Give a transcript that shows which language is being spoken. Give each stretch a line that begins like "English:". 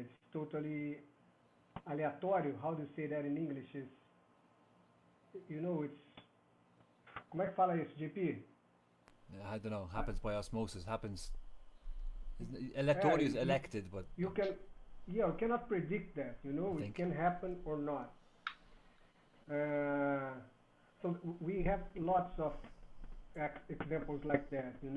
English: It's totally aleatório. How do you say that in English?
Portuguese: It's, it's, como é que fala isso, JP?
English: I don't know. Happens by osmosis. Happens. Electoral is elected, but you cannot predict that. It can happen or not. So we have lots of examples like that.